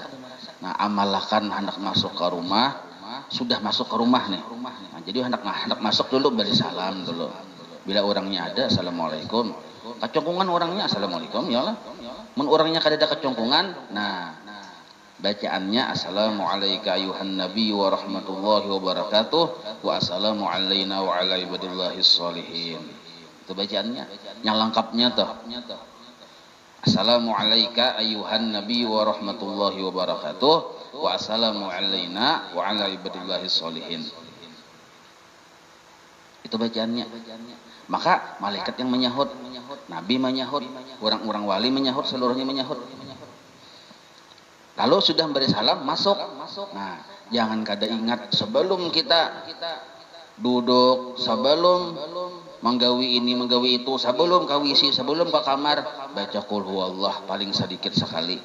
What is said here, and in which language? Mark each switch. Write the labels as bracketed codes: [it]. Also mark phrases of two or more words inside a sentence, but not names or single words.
[bjn] Nah amalkan hendak masuk ke rumah, sudah masuk ke rumah nih. Nah, jadi hendak masuk dulu beri salam dulu. Bila orangnya ada, assalamualaikum. Kecongkungan orangnya assalamualaikum, ya lah. Mun orangnya kada ada kecongkungan, nah bacaannya [ar] السلام عليكم أيها النبي ورحمة الله وبركاته والسلام علينا وعلى عباد الله الصالحين. [bjn] Itu bacaannya. Yang lengkapnya tuh [ar] السلام عليكم أيها النبي ورحمة الله وبركاته والسلام علينا وعلى عباد الله الصالحين. [bjn] Itu bacaannya. Maka malaikat yang menyahut, nabi menyahut, orang-orang wali menyahut, seluruhnya menyahut. Lalu sudah beri salam, masuk. Nah, jangan kada ingat sebelum kita duduk, sebelum menggawi ini, menggawi itu, sebelum kawisi, sebelum ke kamar, baca [ar] قل هو الله [bjn] paling sedikit sekali.